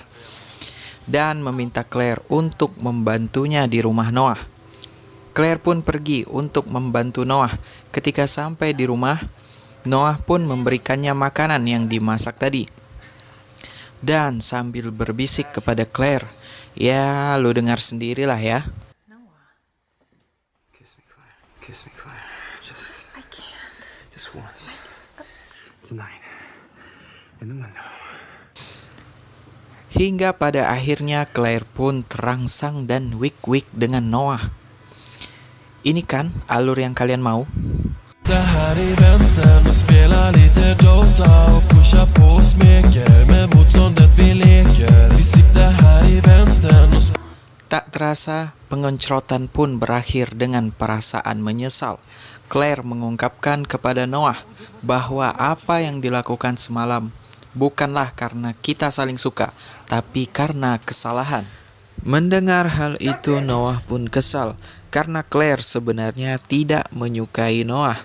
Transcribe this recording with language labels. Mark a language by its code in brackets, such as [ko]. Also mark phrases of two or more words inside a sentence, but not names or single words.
[id] Dan meminta Claire untuk membantunya di rumah Noah. Claire pun pergi untuk membantu Noah. Ketika sampai di rumah, Noah pun memberikannya makanan yang dimasak tadi. Dan sambil berbisik kepada Claire, ya lu dengar sendirilah ya. [en] Kiss me, Claire. Kiss me, Claire. I can't. Just once. Tonight. In the window. [id] Hingga pada akhirnya Claire pun terangsang dan wik-wik dengan Noah. Ini kan alur yang kalian mau? [sv] Det här i väntan och spela lite Dota och pusha på och smeker med motståndet vi leker. Vi sitter här i väntan och [id] Tak terasa pengencrotan pun berakhir dengan perasaan menyesal. Claire mengungkapkan kepada Noah bahwa apa yang dilakukan semalam bukanlah karena kita saling suka, tapi karena kesalahan. Mendengar hal itu, Noah pun kesal karena Claire sebenarnya tidak menyukai Noah.